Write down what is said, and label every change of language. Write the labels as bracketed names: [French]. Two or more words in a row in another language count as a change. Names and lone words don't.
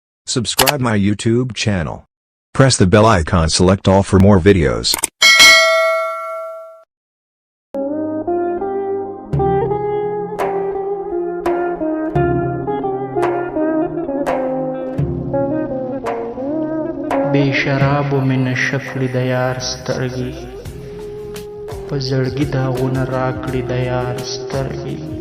[English] Subscribe my YouTube channel. Press the bell icon, select all for more videos. [Pashto] بے شراب من شکل د یار سترګي په زړګي داغونه راکړي د یار سترګي